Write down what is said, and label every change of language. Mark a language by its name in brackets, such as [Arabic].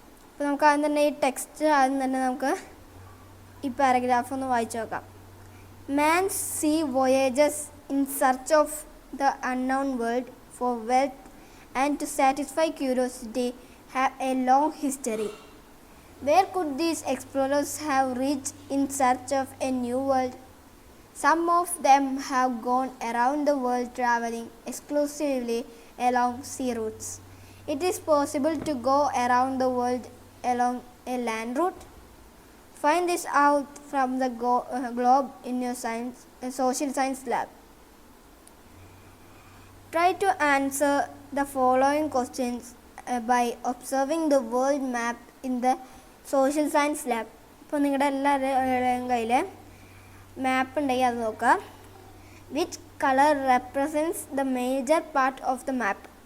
[Malayalam] അപ്പോൾ നമുക്ക് ആദ്യം തന്നെ ഈ ടെക്സ്റ്റ് ആദ്യം തന്നെ നമുക്ക് ഈ പാരഗ്രാഫ് ഒന്ന് വായിച്ചു നോക്കാം. [English] Man's sea voyages in search of the unknown world for wealth and to satisfy curiosity have a long history. Where could these explorers have reached in search of a new world? Some of them have gone around the world traveling exclusively along sea routes. It is possible to go around the world along a land route. Find this out from the globe in your social science lab. Try to answer the following questions by observing the world map in the social science lab. [Malayalam] ഇപ്പോൾ നിങ്ങളുടെ എല്ലാവരുടെയും കയ്യിൽ മാപ്പ് ഉണ്ടെങ്കിൽ അത് നോക്കുക. [English] Which colour represents the major part of the map?